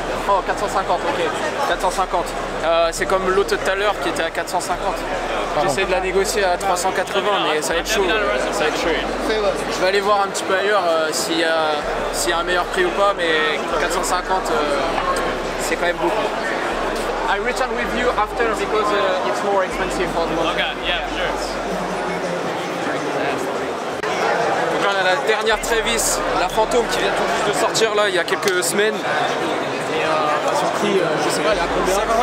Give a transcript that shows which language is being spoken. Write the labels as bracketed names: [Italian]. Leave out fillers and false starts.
[French] Oh, 450, ok. 450. C'est comme l'autre tout à l'heure qui était à 450. J'essaie de la négocier à 380, mais ça va être chaud. Ça va être chaud. Je vais aller voir un petit peu ailleurs s'il y a un meilleur prix ou pas, mais 450, c'est quand même beaucoup. [English] I return with you after because it's more expensive for the moment. Okay, yeah, sure. [French] Donc là, on a la dernière Travis, la Phantom qui vient tout juste de sortir là il y a quelques semaines. Et son prix, je sais pas, elle est à combien?